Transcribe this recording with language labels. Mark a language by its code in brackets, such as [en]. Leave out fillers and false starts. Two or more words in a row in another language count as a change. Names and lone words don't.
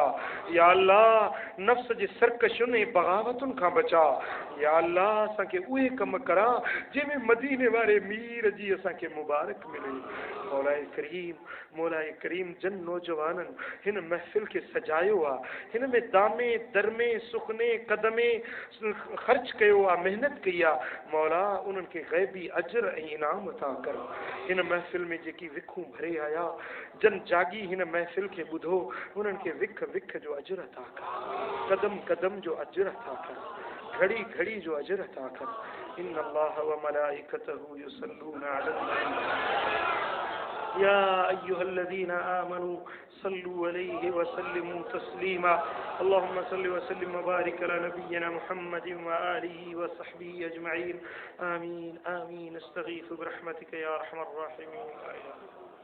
[sd] या अल्लाह नफ़्स जे सरकशुनि ऐं बग़ावतुनि खां बचा। या अल्लाह असांखे उहे कम करा जंहिंमें मदीने वारे मीर जी असांखे मुबारक मिले। मौलाए करीम जन नौजवाननि हिन महफ़िल खे सजायो आहे, हिन में [fa] دامے درمے سخنے قدمے [sd] ख़र्च कयो आहे, मेहनत कई आहे। मौला उन्हनि खे ग़ैबी अजर ऐं इनाम अता कर। हिन महफ़िल में जेकी विखूं भरे आया जन जागी हिन महफ़िल खे ॿुधो, उन्हनि खे विख विख जो अजर अता कर, कदम कदम जो अजर अता कर, घड़ी घड़ी जो अजर अता कर। [ar] إن الله وملائكته يصلون على النبي يا أيها الذين آمنوا صلوا عليه وسلموا تسليما. اللهم صل وسلم وبارك على نبينا محمد وآله وصحبه أجمعين. آمين آمين. أستغيث برحمتك يا أرحم الراحمين.